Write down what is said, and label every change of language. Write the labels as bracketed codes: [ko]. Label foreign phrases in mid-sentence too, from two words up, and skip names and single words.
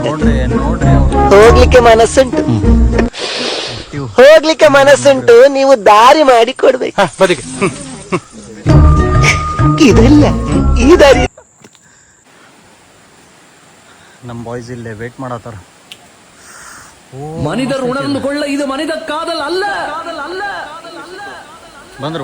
[kn] ನೋಡ್ರಿ ಹೋಗ್ಲಿಕ್ಕೆ ಮನಸ್ಸುಂಟು, ಹೋಗ್ಲಿಕ್ಕೆ ಮನಸ್ಸುಂಟು, ನೀವು ದಾರಿ ಮಾಡಿ ಕೊಡ್ಬೇಕು. ಇದಲ್ಲ ಈ ದಾರಿ. ನಮ್ ಬಾಯ್ಸ್ ಇಲ್ಲೇ ವೇಟ್ ಮಾಡತ್ತಾರ. [ta] மனிதர் உணர்ந்து கொள்ள இது மனித காதல் அல்ல, [kn] ಬಂದ್ರು